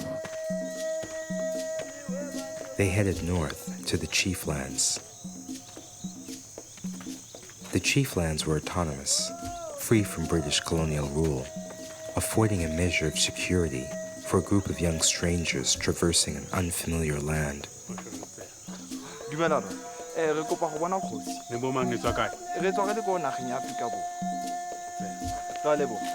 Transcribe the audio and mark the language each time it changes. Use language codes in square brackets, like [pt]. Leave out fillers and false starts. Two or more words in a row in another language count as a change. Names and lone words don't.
[en] They headed north to the Chieflands. The Chieflands were autonomous, free from British colonial rule, affording a measure of security for a group of young strangers traversing an unfamiliar land. [tn] Dumelana, re kopa go bona kgosi. Le bo mang le tswa kae? Re tswa ka le ko nageng ya Afrika Borwa. Tla lebo.